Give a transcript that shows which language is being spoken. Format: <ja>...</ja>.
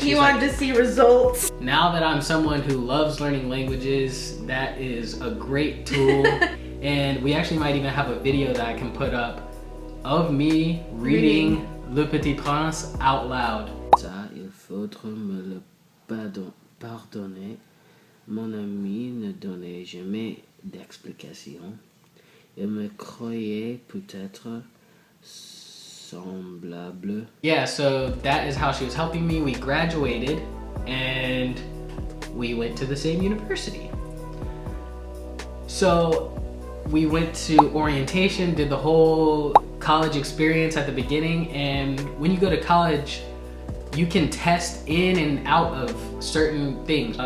<en>He wanted to see results. Now that I'm someone who loves learning languages, that is a great tool. And we actually might even have a video that I can put up of me reading Le Petit Prince out loud.</en> <fr>Ça, il faudra me le pardonner. Mon ami ne donnait jamais d'explication. Il me croyait peut-être semblable.</fr> <en>Yeah, so that is how she was helping me. We graduated and we went to the same university. So we went to orientation, did the whole college experience at the beginning, and when you go to college, you can test in and out of certain things.</en>